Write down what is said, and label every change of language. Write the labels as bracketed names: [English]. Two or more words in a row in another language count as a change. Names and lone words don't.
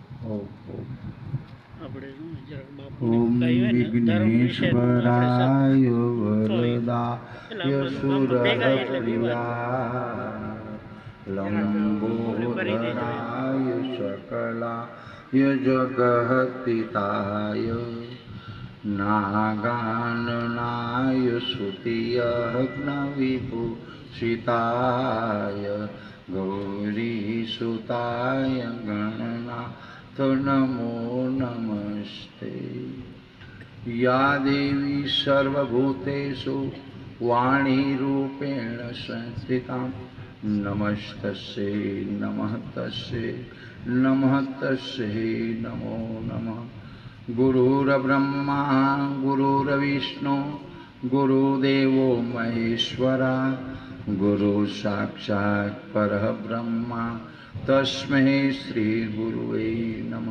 [Sanskrit] ઓમ વિઘ્નેશ્વરાય વરદાય સુરપ્રિયા લંબોદરાય શકલાય જગહતિતાય નાગાનનાય શ્રુતિયજ્ઞવિભૂષિતાય ગૌરીસુતાય ગણનાથ નમો નમસ્તે। या देवी सर्वभूतेषु वाणीरूपेण संस्थिता नमस्तस्यै नमः तस्यै नमः तस्यै नमो नमः। गुरुर्ब्रह्मा गुरुर्विष्णु गुरुदेवो महेश्वरा गुरु साक्षात् परब्रह्मा तस्मै श्री गुरुवे नमः।